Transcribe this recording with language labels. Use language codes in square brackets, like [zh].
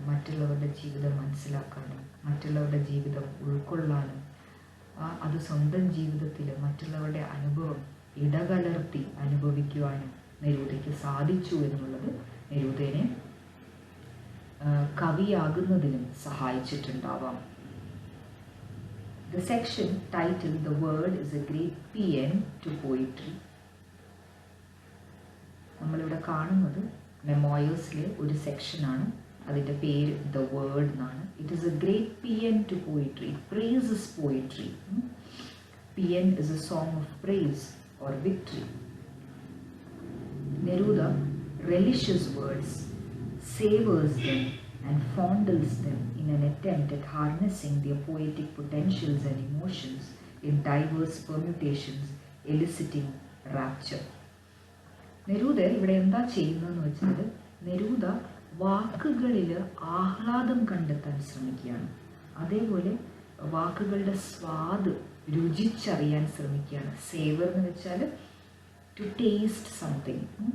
[ml] മറ്റുള്ളവരുടെ ജീവിതം മനസ്സിലാക്കാനും മറ്റുള്ളവരുടെ ജീവിതം ഉൾക്കൊള്ളാനും അത് സ്വന്തം ജീവിതത്തിൽ മറ്റുള്ളവരുടെ അനുഭവം ഇടകലർത്തി അനുഭവിക്കുവാനും നെരൂദയ്ക്ക് സാധിച്ചു എന്നുള്ളത് നെരൂദയെ കവിയാകുന്നതിനും സഹായിച്ചിട്ടുണ്ടാവാം. [en] The section titled The Word is a Great Paean to Poetry. [ml] നമ്മളിവിടെ കാണുന്നത് മെമോയേഴ്സിലെ ഒരു സെക്ഷനാണ്. അതിൻ്റെ പേര് The Word എന്നാണ്. [en] It is a great paean to poetry. It praises poetry. Paean is a song of praise or victory. Neruda relishes words, savors them and fondles them in an attempt at harnessing their poetic potentials and emotions in diverse permutations, eliciting rapture. [ml] Neruda ഇവിടെ എന്താ ചെയ്യുന്നതെന്ന് വെച്ചാൽ, Neruda വാക്കുകളിൽ ആഹ്ലാദം കണ്ടെത്താൻ ശ്രമിക്കുകയാണ്. അതേപോലെ വാക്കുകളുടെ സ്വാദ് രുചിച്ചറിയാൻ ശ്രമിക്കുകയാണ്. [en] savour [ml] എന്ന് വെച്ചാൽ [en] To taste something.